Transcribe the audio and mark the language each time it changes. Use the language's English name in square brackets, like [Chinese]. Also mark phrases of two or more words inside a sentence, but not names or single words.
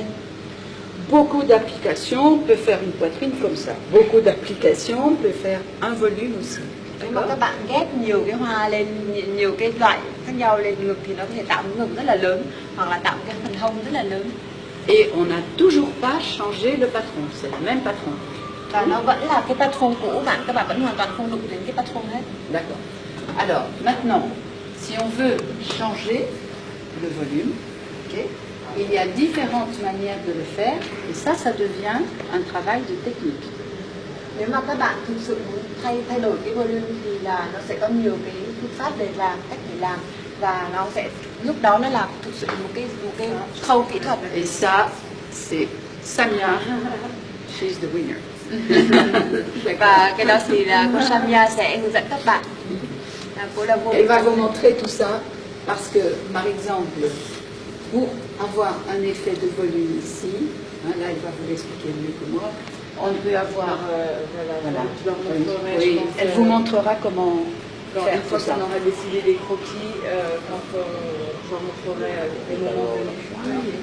[French] Beaucoup d'applications peut faire une poitrine comme ça. Beaucoup d'applications peut faire un volume aussi. [Vietnamese] Nếu mà các bạn ghép nhiều cái hoa lên, nhiều cái loại khác nhau lên ngực thì nó có thể tạo một ngực rất là lớn, hoặc là tạo một cái phần hông rất là lớn. [French] Et on n'a toujours pas changé le patron, c'est le même patron. [Vietnamese] Và nó vẫn là cái patron cũ bạn, các bạn vẫn hoàn toàn không đụng đến cái patron hết. [French] D'accord. Alors, maintenant, si on veut changer le volume, okay, il y a différentes manières de le faire, et ça devient un travail de technique. [Vietnamese] Nếu mà các bạn thực sự muốn thay đổi cái volume thì là nó sẽ có nhiều cái phương pháp để làm, cách để làm, và nó sẽ lúc đó nó là thực sự một cái khâu kỹ thuật. [French] Et ça, c'est Samia, [English] she's the winner. [Vietnamese] Và cái đó thì là cô Samia sẽ hướng dẫn các bạn. Cô là vô. [French] Elle va vous montrer tout ça parce que, par exemple, pour avoir un effet de volume ici, hein, là elle va vous l'expliquer mieux que moi, on peut avoir... voilà. Oui, elle vous montrera comment faire une fois tout ça. qu'on aura décidé les croquis, quand j'en montrerai les moments venus.